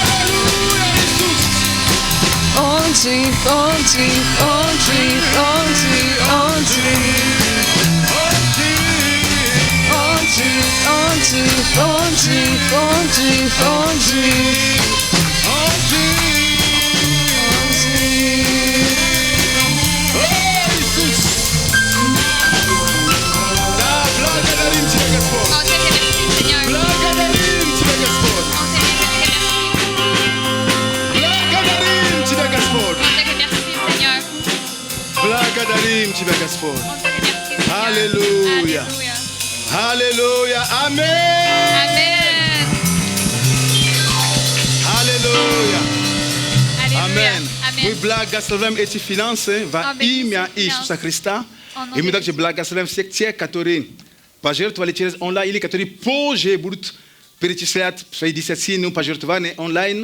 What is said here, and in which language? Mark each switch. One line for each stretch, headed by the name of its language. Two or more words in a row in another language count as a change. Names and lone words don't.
Russian: Он жив, Он жив, Он жив, Он жив, Он жив, Он жив, Он жив, Он жив, Он жив, Он жив.
French: On te remercie, Seigneur.
Russian: Благодарим Тебя, Господь!
French: On te remercie, Seigneur.
Russian: Благодарим Тебя, Господь!
French: On te remercie, Seigneur.
Russian: Аллилуйя!
French: Alléluia.
Russian: Аллилуйя! Аминь!
French: Amen. Alléluia. Amen. Amen.
Russian: Мы благословляем эти финансы во имя Иисуса Христа. И мы также благословляем всех тех, которые пожертвовали через онлайн или которые позже будут перечислять свои десятины, пожертвования онлайн.